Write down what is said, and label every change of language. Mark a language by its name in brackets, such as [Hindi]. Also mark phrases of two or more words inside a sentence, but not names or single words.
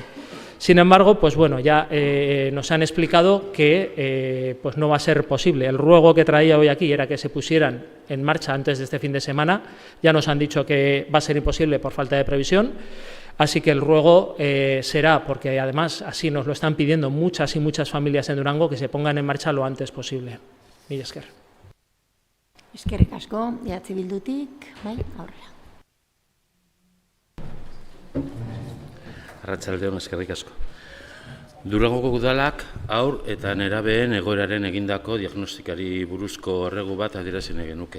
[Spanish] Sin embargo, pues bueno, ya nos han explicado que pues no va a ser posible. El ruego que traía hoy aquí era que se pusieran en marcha antes de este fin de semana. Ya nos han dicho que va a ser imposible por falta de previsión. Así que el ruego será, porque además así nos lo están pidiendo muchas y muchas familias en Durango, que se pongan en marcha lo antes posible. [Basque] Mila esker. Eskerrik asko, EH Bildutik, bai, aurrera. Arratsaldeon, eskerrik asko. Durangoko udalak haur eta nerabeen egoeraren egindako diagnostikari buruzko erregu bat adierazi nahi genuke.